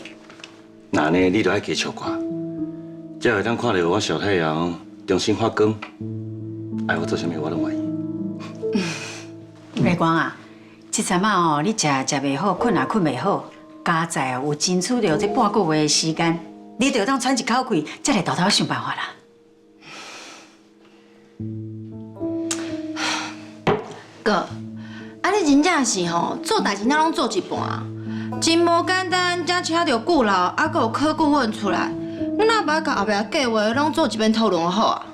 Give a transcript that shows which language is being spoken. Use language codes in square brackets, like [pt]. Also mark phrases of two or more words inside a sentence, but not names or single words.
[nan] 那呢，你就爱加笑看，才会当看到我小太阳重新发光，爱我做啥物我拢愿意。月光啊，这阵仔哦，你食袂好，困也困袂好，家在有争取到这半个月的时间，你就当喘一口气，才来偷偷想办法啦。哥，啊你真正是吼，做代志哪拢做一半，真无简单，才请到顾老，还佫有柯顾问出来，阮哪把甲后壁计划拢做一遍讨论好啊？